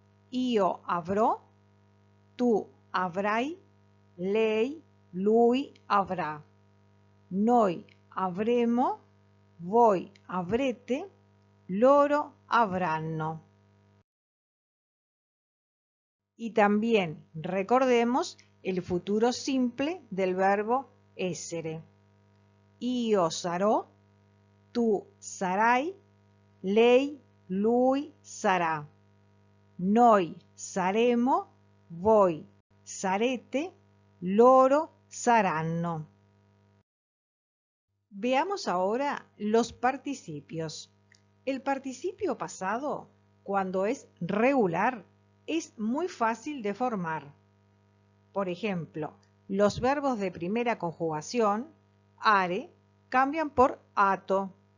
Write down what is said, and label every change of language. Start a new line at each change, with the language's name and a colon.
Italian: Io avrò, tu avrai, lei, lui avrà. Noi avremo, voi avrete, loro avranno.
Spanish: Y también recordemos el futuro simple del verbo essere.
Italian: Io sarò, tu sarai, lei, lui sarà. Noi saremo, voi sarete, loro saranno.
Spanish: Veamos ahora los participios. El participio pasado, cuando es regular, es muy fácil de formar. Por ejemplo, los verbos de primera conjugación, are, cambian por ato.